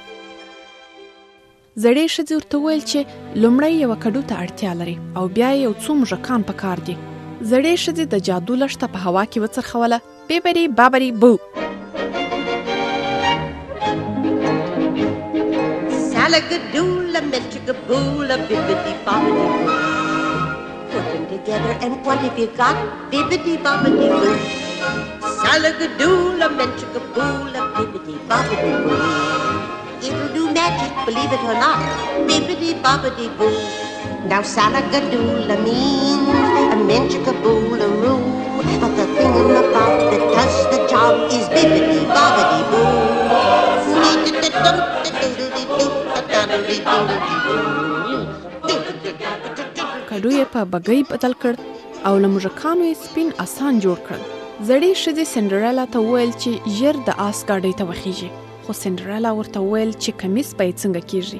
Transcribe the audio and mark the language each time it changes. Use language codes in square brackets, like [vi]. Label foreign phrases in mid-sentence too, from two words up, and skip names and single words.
[ps] زړې ښځې ورته وویل چې لومړی یوه کډو ته اړتیا لري او بیا یو څو موږکان په کار دي. زړې ښځې د جادو لښته په هوا کې وڅرخوله. بیبري بابري بو. [en] Salagadoola, melchicaboola, bibbidi bobbidi boo. Put them together and what have you got? Bibbidi bobbidi boo. Salagadoola, melchicaboola, bibbidi bobbidi boo. It'll do magic, believe it or not. Bibbidi bobbidi boo. Now Salagadoola means a menchicaboola-roo. But the thing in the bob that does the job is bibbidi bobbidi boo. [ps] کډو یې په بګۍ بدل کړ او له موږکانو یې سپین اسان جوړ کړل. زړې ښځې سندرلا ته وویل چې ژر د آس ګاډۍ ته وخیږي، خو سندرلا ورته وویل چې کمیس به یې څنګه کیږي.